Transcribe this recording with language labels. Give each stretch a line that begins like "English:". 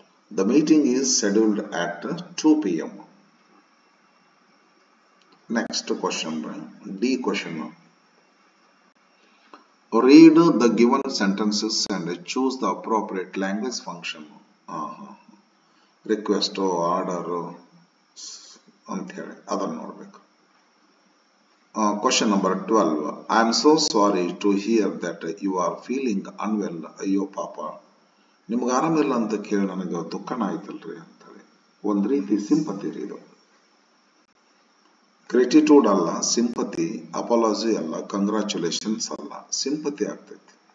English: The meeting is scheduled at 2 p.m. Next question, D question. Read the given sentences and choose the appropriate language function.
Kannada: Request, order ಅಂತ ಹೇಳಿ ಅದನ್ನು ನೋಡ್ಬೇಕು.
English: Question number 12. I am so sorry to hear that you are feeling unwell.
Kannada: ಅಯ್ಯೋ ಪಾಪ, ನಿಮ್ಗೆ ಆರಾಮಿಲ್ಲ ಅಂತ ಕೇಳಿ ನನಗೆ ದುಃಖನ ಆಯ್ತಲ್ರಿ ಅಂತೇಳಿ. ಒಂದ್ ರೀತಿ ಸಿಂಪತಿ ರೀ ಇದು. ಗ್ರೇಟಿಟ್ಯೂಡ್ ಅಲ್ಲ, ಸಿಂಪತಿ. ಅಪಾಲಜಿ ಅಲ್ಲ, ಕಂಗ್ರಾಚುಲೇಷನ್ಸ್ ಅಲ್ಲ, ಸಿಂಪತಿ ಆಗ್ತೈತಿ.